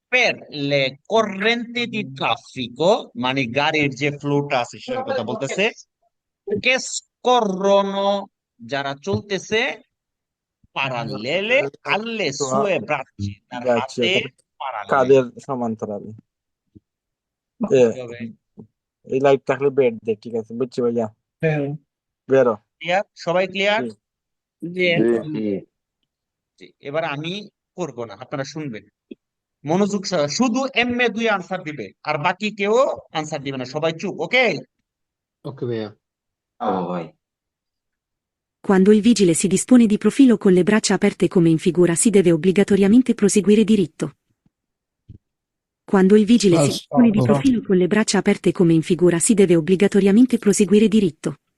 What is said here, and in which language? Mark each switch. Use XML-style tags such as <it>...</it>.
<bn>পের লে</bn> <it>corrente di traffico</it> <bn>মানে গাড়ির যে ফ্লোটা আছে সেটার কথা বলতেছে।</bn> <it>che scorrono</it> <bn>যারা চলতেছে,</bn> <it>parallele alle sue braccia</it> <bn>তার হাতে</bn> <it>parallele।</it> <bn>কাদের সমান্তরালে। এই লাইট থাকলে বেড দে, ঠিক আছে বুঝছি ভাইয়া, বেরো। ক্লিয়ার? সবাই ক্লিয়ার? জি জি, এবার আমি করব না, আপনারা শুনবেন মনোযোগ সহ। শুধু এমএ 2 আনসার দিবে, আর বাকি কেউ আনসার দিবে না, সবাই চুপ। ওকে? ওকে ভাইয়া। ভাই।</bn> <it>Quando il vigile si dispone di profilo con le braccia aperte come in figura si deve obbligatoriamente proseguire diritto. Quando il vigile si dispone di profilo con le braccia aperte come in figura si deve obbligatoriamente proseguire diritto.</it>